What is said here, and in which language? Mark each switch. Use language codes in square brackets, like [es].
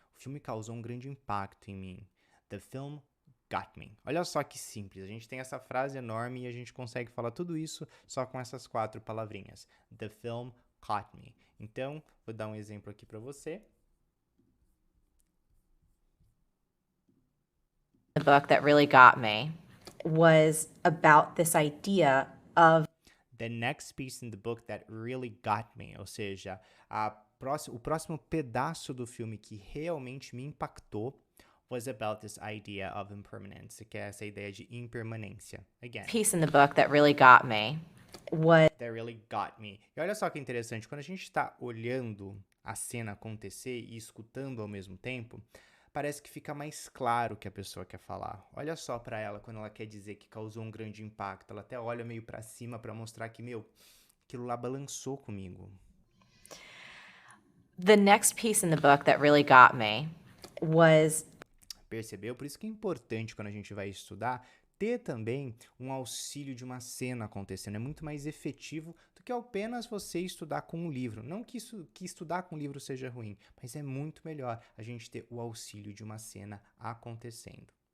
[pt] O filme causou um grande impacto em mim. [en] The film got me. [pt] Olha só que simples. A gente tem essa frase enorme e a gente consegue falar tudo isso só com essas 4 palavrinhas. [en] The film caught me. [pt] Então, vou dar um exemplo aqui para você. [en] The book that really got me was about this idea of The next piece in the book that really got me. [pt] Ou seja, o próximo pedaço do filme que realmente me impactou [en] was about this idea of impermanence, [pt] que é essa ideia de impermanência. [en] Again, piece in the book that really got me was that really got me. [pt] E olha só que interessante, quando a gente está olhando a cena acontecer e escutando ao mesmo tempo, parece que fica mais claro o que a pessoa quer falar. Olha só para ela quando ela quer dizer que causou um grande impacto. Ela até olha meio para cima para mostrar que, aquilo lá balançou comigo. [en] the next piece in the book that really got me was [pt] Percebeu? Por isso que é importante quando a gente vai estudar ter também um auxílio de uma cena acontecendo. É muito mais efetivo do que apenas você estudar com um livro. Não que estudar com um livro seja ruim, mas é muito melhor a gente ter o auxílio de uma cena acontecendo.